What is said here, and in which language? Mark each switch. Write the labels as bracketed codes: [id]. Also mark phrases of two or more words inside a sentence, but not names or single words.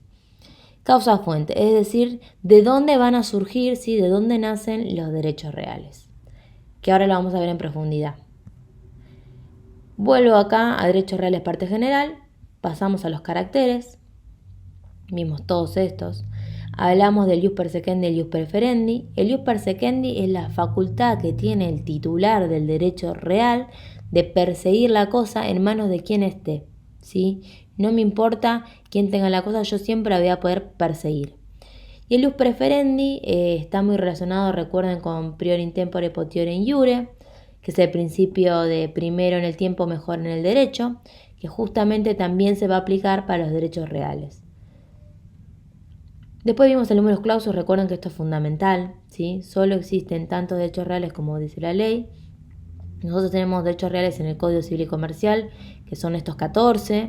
[es] Causa fuente, es decir, de dónde van a surgir, ¿sí? De dónde nacen los derechos reales, que ahora lo vamos a ver en profundidad. Vuelvo acá a derechos reales parte general, pasamos a los caracteres, vimos todos estos. Hablamos del [la] ius persequendi [es] y el [la] ius preferendi. [es] El [la] ius persequendi [es] es la facultad que tiene el titular del derecho real de perseguir la cosa en manos de quien esté, ¿sí? No me importa quién tenga la cosa, yo siempre la voy a poder perseguir. Y el [la] ius preferendi [es] está muy relacionado, recuerden, con [la] prior in tempore potiore in iure, [es] que es el principio de primero en el tiempo, mejor en el derecho, que justamente también se va a aplicar para los derechos reales. Después vimos el [la] numerus clausus, [es] recuerden que esto es fundamental, ¿sí? Solo existen tantos derechos reales como dice la ley. Nosotros tenemos derechos reales en el Código Civil y Comercial, que son estos 14.